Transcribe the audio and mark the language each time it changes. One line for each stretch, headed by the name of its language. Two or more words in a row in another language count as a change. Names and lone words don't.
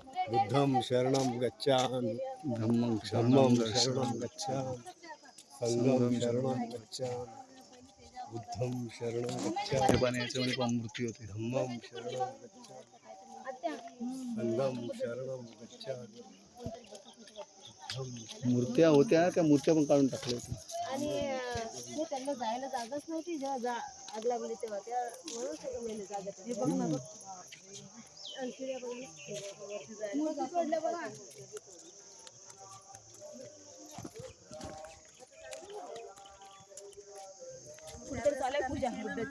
Pali: बुद्धं शरणं गच्छामि धम्मं धम्मं शरणं गच्छामि संघं शरणं गच्छामि बुद्धं शरणं गच्छामि
Marathi: पण याच्यामध्ये पण मूर्ती होती.
Pali: धम्मं शरणं गच्छामि संघं शरणं गच्छामि
Marathi: मूर्त्या होत्या, त्या मूर्त्या पण काढून टाकल्या होत्या. आणि हे त्यांना जायला जागाच नव्हती, जेव्हा आग लागली तेव्हा त्या म्हणून सगळं मेले जागेत. हे बघ ना, बघ आणि शिड्या बघ ना, वरती जायला मूर्ती तोडल्या बघा. कुठेतरी चालू आहे पूजा बुद्धाची.